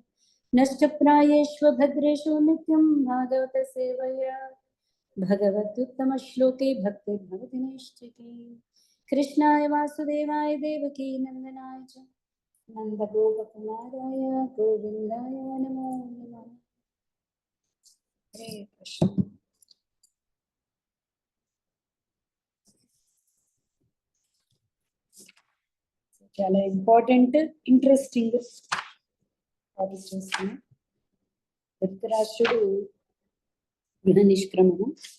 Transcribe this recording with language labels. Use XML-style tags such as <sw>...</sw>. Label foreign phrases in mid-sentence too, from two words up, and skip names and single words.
<sa>नश्च प्रायेष्व भद्रेषु नित्यं भागवत सेवया भगवत्युत्तमश्लोके भक्तिर्भवति नैष्ठिकी। कृष्णाय वासुदेवाय देवकी नंदनाय च नंदगोपकुमाराय गोविंदाय नमो नमः। हरे कृष्ण।</sa> <te>చాలా</te> <en>important interesting topic</en> <te>చూస్తున్నాం. ధృతరాష్ట్రుడు గృహ నిష్క్రమణం.</te>